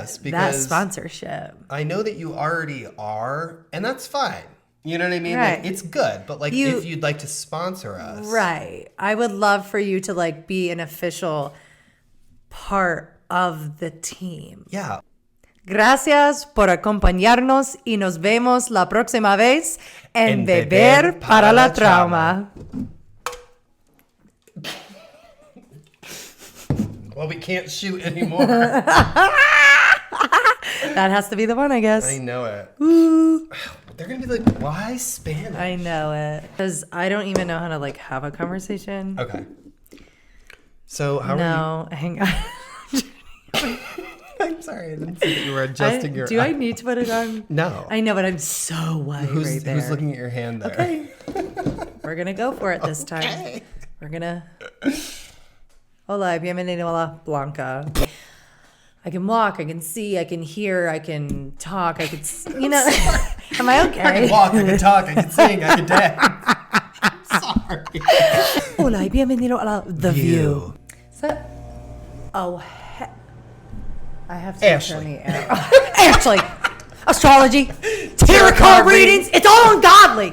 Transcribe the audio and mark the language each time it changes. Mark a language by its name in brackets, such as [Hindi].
[English] us, that because sponsorship. I know that you already are, and that's fine. You know what I mean? Right. Like, it's good, but like if you'd like to sponsor us. Right. I would love for you to like be an official part of the team. Yeah. [Spanish] Gracias por acompañarnos y nos vemos la próxima vez en Beber para la Trauma. [English] Well, we can't shoot anymore. That has to be the one, I guess. I know it. Ooh. They're going to be like, why Spanish? I know it. Because I don't even know how to like have a conversation. Okay. So how are No, hang on. you? I'm sorry. I didn't see that you were adjusting your Do I need to put it on? No. I know, but I'm so white right there. Who's looking at your hand there? Okay. We're going to go for it this time. Okay. We're going to... [Spanish] Hola, bienvenido a la Blanca. [English] I can walk, I can see, I can hear, I can talk, I can... You know... Am I okay? I can walk, I can talk, I can sing, I can dance. Sorry. [Spanish] Hola, bienvenido a la The View. [English] So, I have to turn the air. Ashley, astrology, tarot card readings, it's all ungodly.